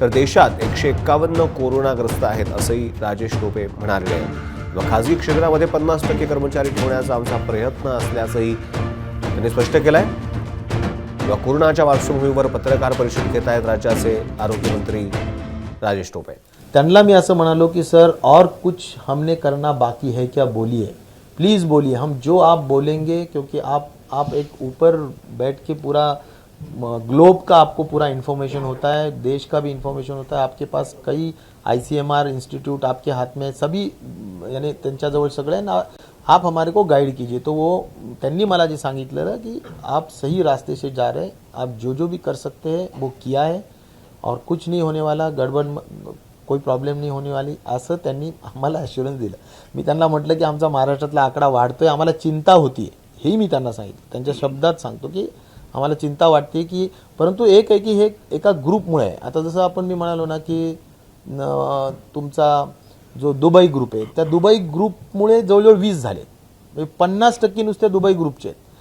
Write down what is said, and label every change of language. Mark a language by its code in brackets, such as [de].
[mr] तर देशात 151 कोरोनाग्रस्त आहेत असंही राजेश टोपे म्हणाले आहे. खाजगी क्षेत्रामध्ये 50% कर्मचारी ठेवण्याचा आमचा प्रयत्न असल्याचंही त्यांनी स्पष्ट केलं आहे. कोरोनाच्या पार्श्वभूमीवर पत्रकार परिषद घेत आहेत राज्याचे आरोग्यमंत्री राजेश टोपे. त्यांना मी असं म्हणालो की सर, [hi] और कुछ हमने करना बाकी है क्या, बोलिए, प्लीज़ बोलिए. हम जो आप बोलेंगे, क्योंकि आप एक ऊपर बैठ के पूरा ग्लोब का आपको पूरा इन्फॉर्मेशन होता है, देश का भी इन्फॉर्मेशन होता है. आपके पास कई ICMR इंस्टीट्यूट आपके हाथ में, सभी यानी [mr] त्यांच्याजवळ सगळे ना, [hi] आप हमारे को गाइड कीजिए. तो वो [mr] त्यांनी मला जे सांगितलं [hi] कि आप सही रास्ते से जा रहे हैं, आप जो भी कर सकते हैं वो किया है और कुछ नहीं होने वाला. गड़बड़ कोई प्रॉब्लेम नहीं होने वाली [mr] असं त्यांनी आम्हाला ॲश्युरन्स दिलं. मी त्यांना म्हटलं की आमचा महाराष्ट्रातला आकडा वाढतोय, आम्हाला चिंता होती, हेही मी त्यांना सांगितलं. त्यांच्या शब्दात सांगतो की आम्हाला चिंता वाटते की, परंतु एक आहे की हे एका ग्रुपमुळे आहे. आता जसं आपण मी म्हणालो ना की तुमचा जो दुबई ग्रुप आहे, त्या दुबई ग्रुपमुळे जवळजवळ 20 झाले, म्हणजे 50% नुसत्या दुबई ग्रुपचे आहेत.